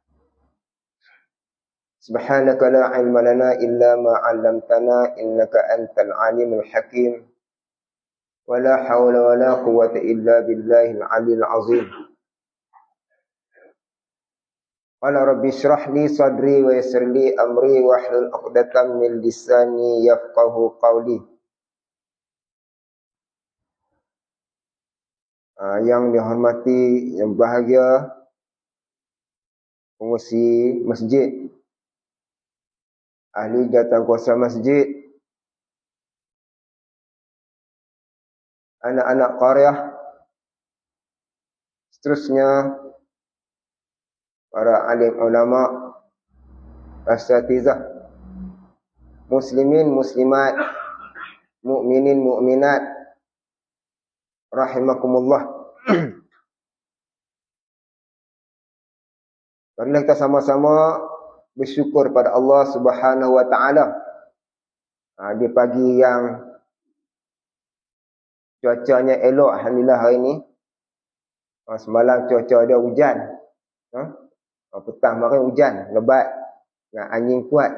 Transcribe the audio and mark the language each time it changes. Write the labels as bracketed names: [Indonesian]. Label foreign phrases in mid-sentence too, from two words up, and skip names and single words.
[Arabic] سبحانك لا علم لنا إلا ما علمتنا إنك أنت العليم الحكيم. ولا حول ولا قوة إلا بالله العلي العظيم. قال رب اشرح لي صدري ويسر لي أمري واحلل عقدة من لساني يفقهوا قولي. [Malay] Yang dihormati, yang bahagia pengurusi masjid, ahli jawatankuasa masjid, anak-anak qaryah, seterusnya para alim ulama, asatizah, muslimin muslimat, mukminin mukminat, rahimakumullah. Marilah kita sama-sama bersyukur pada Allah [Arabic] سبحانه وتعالى [Malay] Di pagi yang cuacanya elok, alhamdulillah hari ni. Semalam cuaca dia hujan. Petang kemarin hujan, lebat dengan angin kuat.